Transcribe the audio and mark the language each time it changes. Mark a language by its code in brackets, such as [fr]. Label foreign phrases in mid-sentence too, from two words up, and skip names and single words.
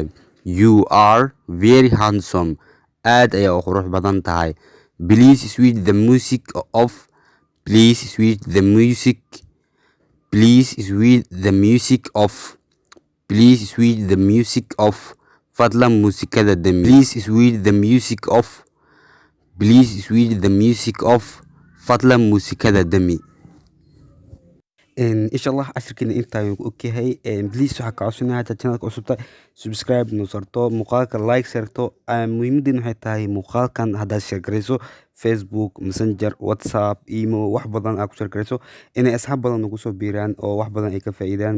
[en] You are very handsome. [so] aad ayaa u qurux badan tahay. [en] Please switch the music off. Please switch the music. Please switch the music off. Please switch the music off. [so] fadlan muusikada dami. [en] Please switch the music off. Please switch the music off. [so] fadlan muusikada dami. [ar] insha allah [so] cashirkeena intaan ku ogyahay. please waxaa ka codsanaya haddaad channelka cusub tahay subscribe nu sarto, muuqaalka like sarto. muhiimadeena waxay tahay muuqaalkan haddaad sheergareyso facebook, messenger, whatsapp, email, wax badan aad ku sheergareyso inay asxaab badan ugu soo biiraan oo wax badan ay ka faa'iidaan.